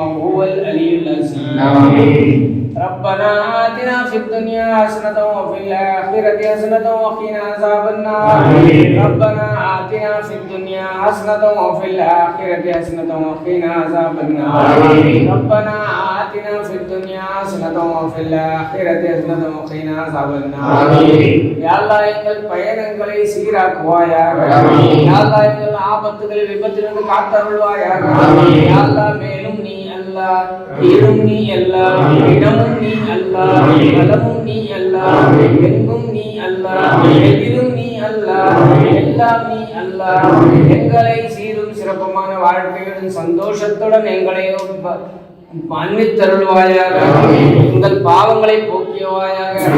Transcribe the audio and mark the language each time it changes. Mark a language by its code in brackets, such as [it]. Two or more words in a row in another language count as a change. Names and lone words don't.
[ar] وهو العلي العظيم ربنا آتنا في الدنيا حسنة وفي الآخرة حسنة وقنا عذاب النار ربنا آتنا في الدنيا حسنة وفي الآخرة حسنة وقنا عذاب النار ربنا آتنا في الدنيا حسنة وفي الآخرة حسنة وقنا عذاب النار يا الله [ta] எங்கள் பயணங்களை சீராக்குவாயாக யா அல்லாஹ் எங்கள் ஆபத்துகள் விபத்திலிருந்து காத்தருள்வாயாக யா அல்லாஹ் மேலும் நீ அல்லாஹ் இரும் நீ அல்லாஹ் இடமும் நீ அல்லாஹ் வலமும் நீ அல்லாஹ் எங்கும் நீ அல்லாஹ் எதிலும் நீ அல்லாஹ் எல்லாம் நீ அல்லாஹ் எங்களை சீரும் சிறப்புமான வாழ்க்கையுடன் சந்தோஷத்துடன் எங்களை மன்னித்தருள்வாயாக எங்கள் பாவங்களை போக்கியவாயாக